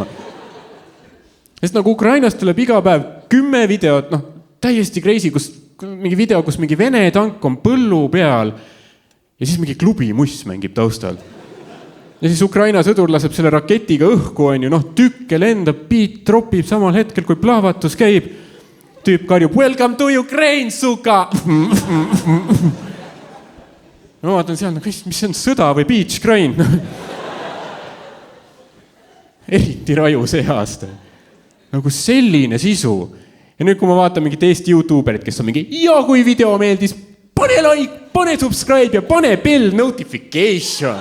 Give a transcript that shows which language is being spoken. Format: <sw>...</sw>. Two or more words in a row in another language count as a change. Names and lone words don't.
<et>Sest nagu Ukrainast tuleb iga päev 10 videot, täiesti crazy, mingi video, kus mingi Vene tank on põllu peal ja siis mingi klubi muss mängib taustal. Ja siis Ukraina sõdur laseb selle raketiga õhku, on ju, tükke lendab, beat tropib samal hetkel, kui plahvatus käib. Tüüp karjub,</et> <en>welcome to Ukraine, suka!</en> <et>Ma vaatan seal, mis see on sõda või</et> <en>beach grind?</en> <et>Eriti raju see aasta. Nagu selline sisu. Ja nüüd, kui ma vaatan mingit Eesti YouTuberit, kes on mingi, ja kui video meeldis, pane like, pane subscribe ja pane</et> <en>bell notification.</en>